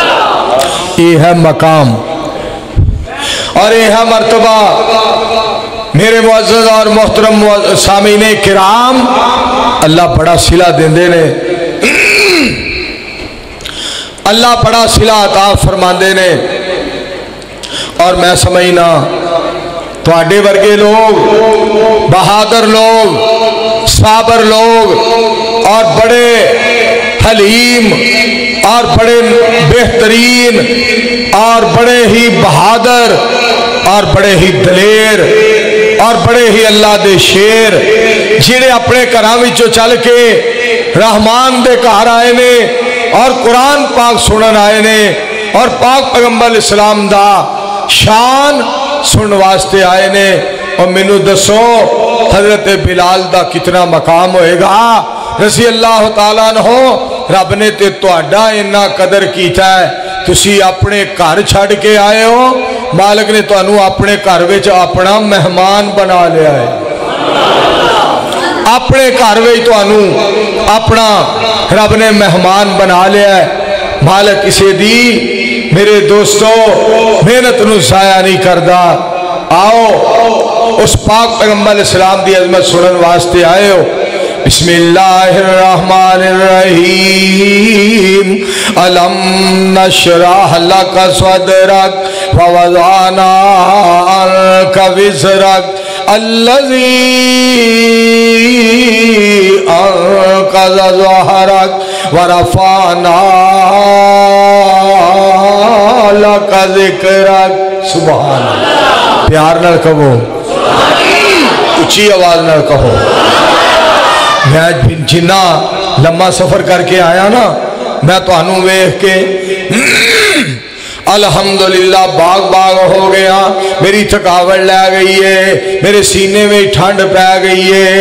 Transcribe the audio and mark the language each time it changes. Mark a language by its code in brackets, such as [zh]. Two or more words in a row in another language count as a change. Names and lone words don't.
[ur] یہ ہے مقام اور یہ ہے مرتبہ۔ [pa] میرے معزز اور محترم سامعین کرام، اللہ بڑا صلہ دیندے نے، اللہ بڑا صلہ عطا فرماندے نے، اور میں سمجھنا تواڈے ورگے لوگ، بہادر لوگ، صابر لوگ اور بڑے حلیم اور بڑے بہترین اور بڑے ہی بہادر اور بڑے ہی دلیر اور بڑے ہی اللہ دے شیر جنہیں اپنے گھراں وچوں چل کے رحمان دے گھر آئے نے اور قرآن پاک سنن آئے نے اور پاک پیغمبر اسلام دا شان سن واسطے آئے نے. اور مینوں دسو حضرت بلال دا کتنا مقام ہوئےگا. [ar] رضی اللہ تعالیٰ عنہ [pa] رب نے تے تہاڈا اینا قدر کیتا ہے، تسی اپنے گھر چھڈ کے آئے ہو، مالک نے تہانوں اپنے گھر وچ اپنا مہمان بنا لیا ہے. اپنے گھر وچ تہانوں اپنا رب نے مہمان بنا لیا ہے. مالک کسی دی میرے دوستو محنت نوں ضائع نہیں کردا. آؤ اس پاک پیغمبر اسلام دی عظمت سنن واسطے آئے ہو. [ar] بسم اللہ الرحمن الرحیم۔ ألم نشرح لك صدرك و وضعنا عنك وزرك الذي أنقض ظهرك و رفعنا لك ذكرك. سبحان اللہ. [pa] پیار نال کہو، اچی آواز نال کہو. میں جنا لما سفر کرکے آیا نا، میں تہانوں ویکھ کے الحمدللہ باغ باغ ہو گیا. میری تھکاوٹ لے گئی ہے، میرے سینے میں ٹھنڈ پے گئی ہے.